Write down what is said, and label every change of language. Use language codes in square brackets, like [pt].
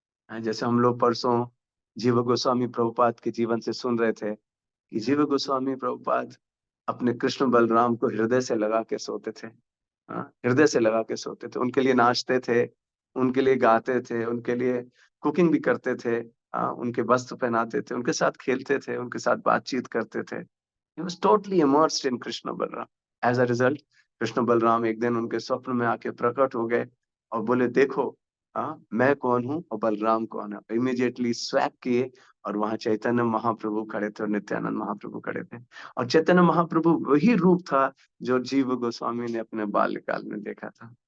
[hi] जैसे हम लोग परसों जीव गोस्वामी प्रभुपाद के जीवन से सुन रहे थे कि जीव गोस्वामी प्रभुपाद अपने कृष्ण बलराम को हृदय से लगा के सोते थे। हृदय से लगा के सोते थे, उनके लिए नाचते थे, उनके लिए गाते थे, उनके लिए कुकिंग भी करते थे, उनके वस्त्र पहनाते थे, उनके साथ खेलते थे, उनके साथ बातचीत करते थे। [en] He was totally immersed in Krishna Balram. As a result, [hi] Krishna Balram एक दिन उनके स्वप्न में आके प्रकट हो गए और बोले, देखो मैं कौन हूँ और बलराम कौन है। इमीडिएटली स्वैग किए और वहां चैतन्य महाप्रभु खड़े थे और नित्यानंद महाप्रभु खड़े थे। और चैतन्य महाप्रभु वही रूप था जो जीव गोस्वामी ने अपने बाल्यकाल में देखा था।